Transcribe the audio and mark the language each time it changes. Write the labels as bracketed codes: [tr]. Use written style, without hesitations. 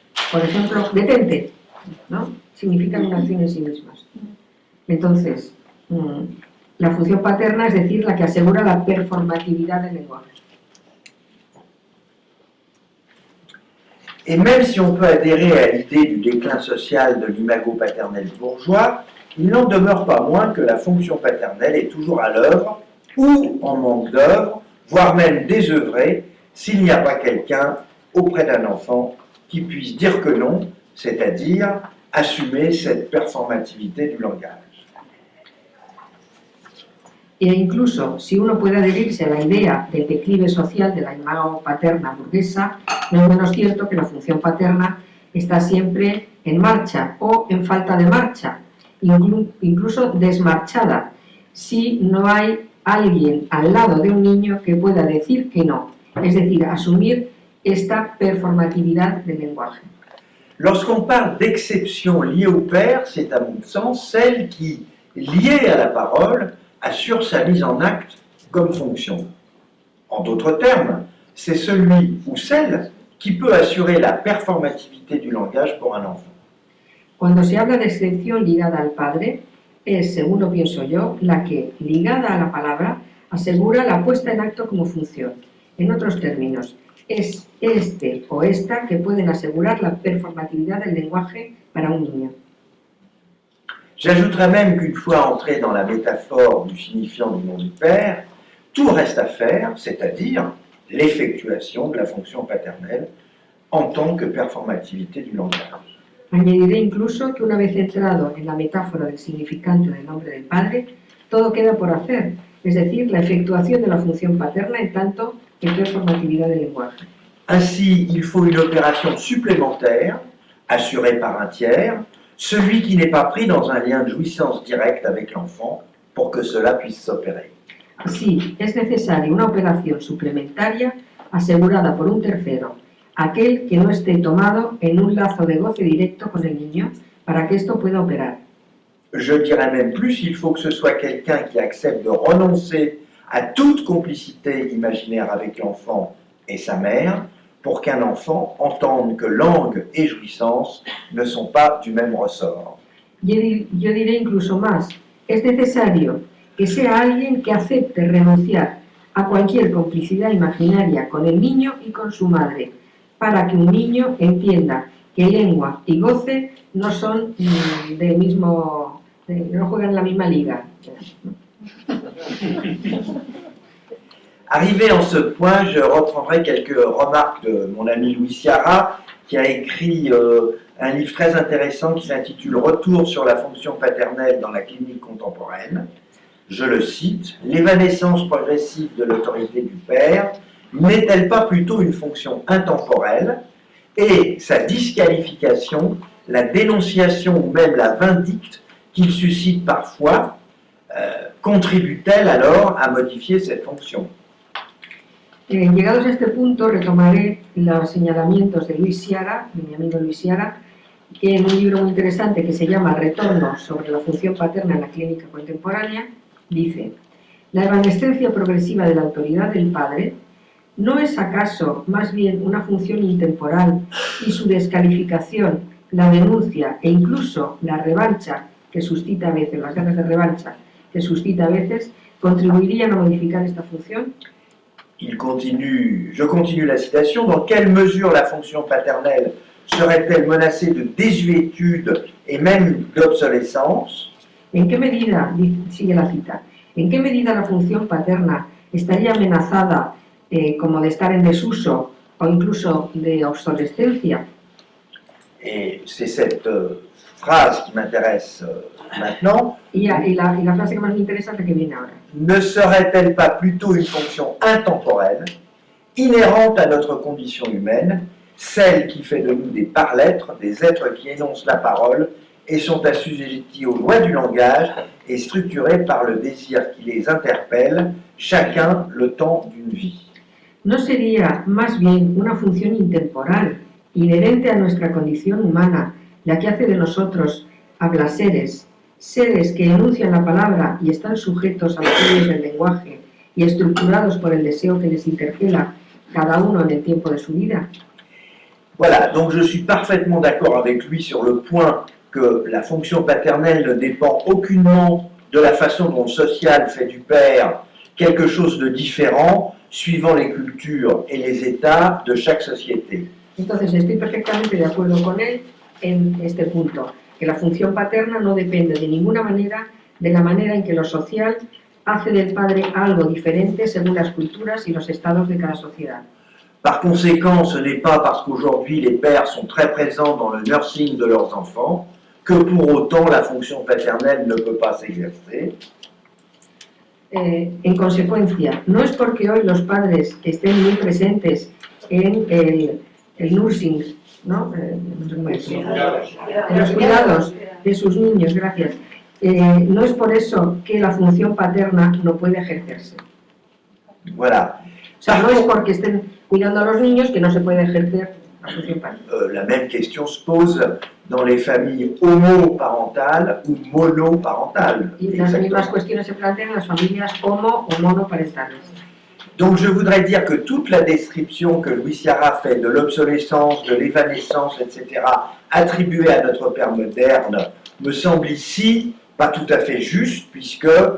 [es] Por ejemplo, detente, ¿no? Significan una acción en sí mismas. Entonces, la función paterna es decir, la que asegura la performatividad del lenguaje. [fr] Et même si on peut adhérer à l'idée du déclin social de l'imago paternel bourgeois, il n'en demeure pas moins que la fonction paternelle est toujours à l'œuvre ou en manque d'œuvre, voire même désœuvrée, s'il n'y a pas quelqu'un auprès d'un enfant qui puisse dire que non, c'est-à-dire assumer cette performativité du langage. [es] E incluso, si uno puede adherirse a la idea del declive social de la imago paterna burguesa, no es menos cierto que la función paterna está siempre en marcha o en falta de marcha, incluso desmarchada, si no hay alguien al lado de un niño que pueda decir que no, es decir, asumir esta performatividad del lenguaje. [fr] Lorsqu'on parle d'exception liée au père, c'est à mon sens celle qui, liée à la parole, assure sa mise en acte comme fonction. En d'autres termes, c'est celui ou celle qui peut assurer la performativité du langage pour un enfant. [es] Cuando se habla de excepción ligada al padre, es, según lo pienso yo, la que, ligada a la palabra, asegura la puesta en acto como función. En otros términos, es este o esta que pueden asegurar la performatividad del lenguaje para un niño. [fr] J'ajouterais même qu'une fois entré dans la métaphore du signifiant du nom du père, tout reste à faire, c'est-à-dire l'effectuation de la fonction paternelle en tant que performativité du langage. [es] Añadiré incluso que una vez entrado en la metáfora del significante del nombre del padre, todo queda por hacer, es decir, la efectuación de la función paterna en tanto que performatividad del lenguaje. [fr] Ainsi, il faut une opération supplémentaire, assurée par un tiers, celui qui n'est pas pris dans un lien de jouissance direct avec l'enfant, pour que cela puisse s'opérer. [es] Así, es necesaria una operación suplementaria asegurada por un tercero, aquel que no esté tomado en un lazo de goce directo con el niño, para que esto pueda operar. [fr] Je dirais même plus, il faut que ce soit quelqu'un qui accepte de renoncer à toute complicité imaginaire avec l'enfant et sa mère, pour qu'un enfant entende que langue et jouissance ne sont pas du même ressort. [es] Yo diré incluso más, es necesario que sea alguien que acepte renunciar a cualquier complicidad imaginaria con el niño y con su madre, para que un niño entienda que lengua y goce no son del mismo, no juegan en la misma liga. [fr] Arrivé en ce point, je reprendrai quelques remarques de mon ami Louis Ciara, qui a écrit un livre très intéressant qui s'intitule « Retour sur la fonction paternelle dans la clinique contemporaine ». Je le cite, « L'évanescence progressive de l'autorité du père n'est-elle pas plutôt une fonction intemporelle et sa disqualification, la dénonciation ou même la vindicte qu'il suscite parfois, contribue-t-elle alors à modifier cette fonction ?» [es] Llegados a este punto, retomaré los señalamientos de Luis Ciara, de mi amigo Luis Ciara, que en un libro muy interesante que se llama Retorno sobre la función paterna en la clínica contemporánea, dice: la evanescencia progresiva de la autoridad del padre ¿no es acaso más bien una función intemporal y su descalificación, la denuncia e incluso la revancha que suscita a veces, las ganas de revancha que suscita a veces, contribuirían a modificar esta función? [fr] Je continue la citation, dans quelle mesure la fonction paternelle serait-elle menacée de désuétude et même d'obsolescence? [es] ¿En qué medida, sigue la cita, en qué medida la función paterna estaría amenazada como de estar en desuso o incluso de obsolescencia? [fr] Et c'est cette phrase qui m'intéresse maintenant. [es] Y la frase que más me interesa es la que viene ahora. [fr] Ne serait-elle pas plutôt une fonction intemporelle, inhérente à notre condition humaine, celle qui fait de nous des par-lettres, des êtres qui énoncent la parole et sont assujettis aux lois du langage et structurés par le désir qui les interpelle, chacun le temps d'une vie. [es] ¿No sería más bien una función intemporal, inherente a nuestra condición humana, la que hace de nosotros hablaseres, seres que enuncian la palabra y están sujetos a las leyes del lenguaje y estructurados por el deseo que les interpela, cada uno en el tiempo de su vida? [fr] Voilà, donc je suis parfaitement d'accord avec lui sur le point que la fonction paternelle ne dépend aucunement de la façon dont le social fait du père quelque chose de différent suivant les cultures et les états de chaque société. [es] Entonces estoy perfectamente de acuerdo con él en este punto, que la función paterna no depende de ninguna manera de la manera en que lo social hace del padre algo diferente según las culturas y los estados de cada sociedad. [fr] Par conséquent, ce n'est pas parce qu'aujourd'hui les pères sont très présents dans le nursing de leurs enfants que pour autant la fonction paternelle ne peut pas s'exercer. [es] En consecuencia, no es porque hoy los padres estén muy presentes en el nursing, ¿no? No sé cómo decirlo, en los cuidados de sus niños, gracias. No es por eso que la función paterna no puede ejercerse. [fr] Voilà. [es] O sea, no es porque estén cuidando a los niños que no se puede ejercer la función paterna. [fr] La même question se pose dans les familles homoparentales ou monoparentales. [es] Y las mismas cuestiones se plantean en las familias homo o monoparentales. [fr] Donc je voudrais dire que toute la description que Louis Ciara fait de l'obsolescence, de l'évanescence, etc., attribuée à notre père moderne, me semble ici pas tout à fait juste, puisque